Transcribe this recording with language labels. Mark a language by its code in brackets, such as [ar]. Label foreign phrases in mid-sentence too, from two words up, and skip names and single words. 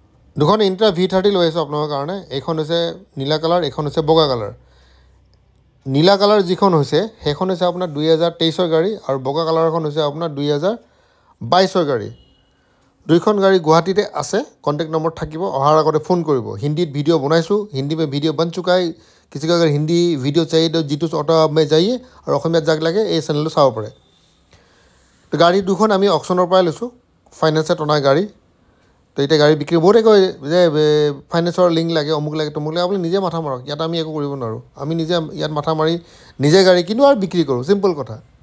[as] দুখন ইণ্ট্ৰা V30 লৈ আছোঁ আপোনালোকৰ কাৰণে। এইখন হৈছে নীলা কালাৰ, এইখন হৈছে বগা কালাৰ। নীলা কালাৰ যিখন হৈছে সেইখন হৈছে আপোনাৰ 2023ৰ গাড়ী আৰু বগা কালাৰখন হৈছে আপোনাৰ 2022ৰ গাড়ী। দুইখন গাড়ী গুৱাহাটীতে আছে। কণ্টেক্ট নম্বৰ থাকিব, অহাৰ আগতে ফোন কৰিব। হিন্দীত ভিডিঅ' বনাইছোঁ, [hi] हिंदी में वीडियो बन चुका है। किसी को अगर हिंदी वीडियो चाहिए तो जीतू ऑटो हब में जाइए और [as] অসমীয়াত যাক লাগে এই চেনেলটো চাব পাৰে। তো গাড়ী দুখন আমি অকশ্যনৰ পৰাই লৈছোঁ, ফাইনেন্সত অনা গাড়ী। তো এতিয়া গাড়ী বিক্ৰী বহুতে কয় যে ফাইনেন্সৰ লিংক লাগে, অমুক লাগে, তমুক লাগে। আপুনি নিজে মাথা মাৰক, ইয়াত আমি একো কৰিব নোৱাৰোঁ। আমি নিজে ইয়াত মাথা মাৰি নিজে গাড়ী কিনো আৰু বিক্ৰী কৰোঁ, চিম্পল কথা।